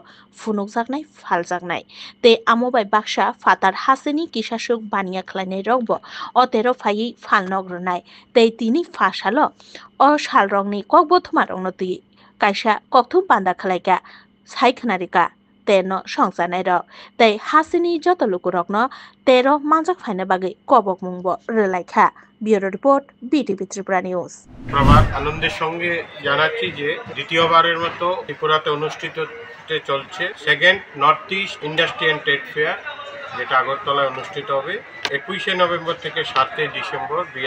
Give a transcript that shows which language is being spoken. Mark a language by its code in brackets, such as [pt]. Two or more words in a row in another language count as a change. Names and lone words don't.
[trp] funukjaknai faljaknai te amobai baksa fatar haseni kisashuk baniya khlainai rokbo o tero phai falnog rwnai te tini fasalo o salrokni kokbothoma rokno tui kaisa kokthum panda khlaika saikhnarika teno songjanai rok tei hasini joto lukurokno tero manjak phaina bagai kobok mungbo rwlaikha [en] bureau report BTV Tripura News [bn] প্রভাত আনন্দের সঙ্গে জানাচ্ছি যে দ্বিতীয়বারের মতো ত্রিপুরাতে অনুষ্ঠিত চলছে সেকেন্ড নর্থ ইস্ট ইন্ডাস্ট্রি অ্যান্ড ট্রেড ফেয়ার যেটা আগরতলায় অনুষ্ঠিত হবে 21শে নভেম্বর থেকে 7 ডিসেম্বর